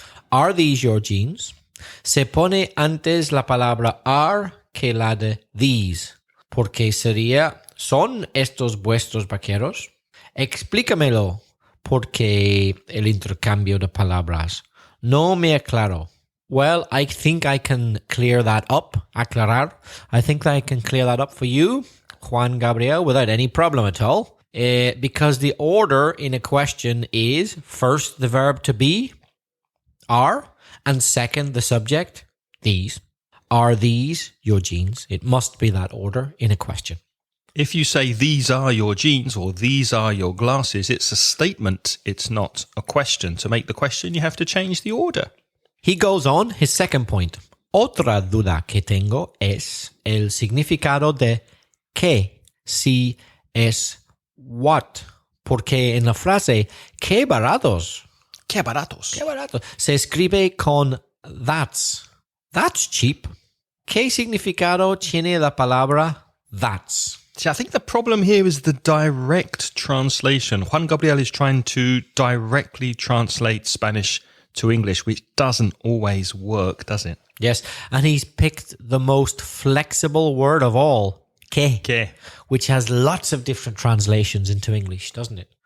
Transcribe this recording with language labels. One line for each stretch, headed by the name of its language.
English: Are these your jeans?
Spanish: Se pone antes la palabra are que la de these. ¿Por qué sería "son estos vuestros vaqueros"? Explícamelo, porque el intercambio de palabras no me aclaro.
English: Well, I think I can clear that up. Aclarar. I think that I can clear that up for you, Juan Gabriel, without any problem at all. Because the order in a question is first the verb to be, are, and second the subject, these. Are these your jeans? It must be that order in a question. If you say these are your jeans or these are your glasses, it's a statement, it's not a question. To make the question, you have to change the order. He goes on, his second point.
Spanish: Otra duda que tengo es el significado de que, si es what. Porque en la frase, qué baratos. Qué baratos. Qué baratos. Se escribe con that's.
English: That's cheap.
Spanish: ¿Qué significado tiene la palabra that's?
English: See, I think the problem here is the direct translation. Juan Gabriel is trying to directly translate Spanish to English, which doesn't always work, does it? Yes, and he's picked the most flexible word of all, que, which has lots of different translations into English, doesn't it?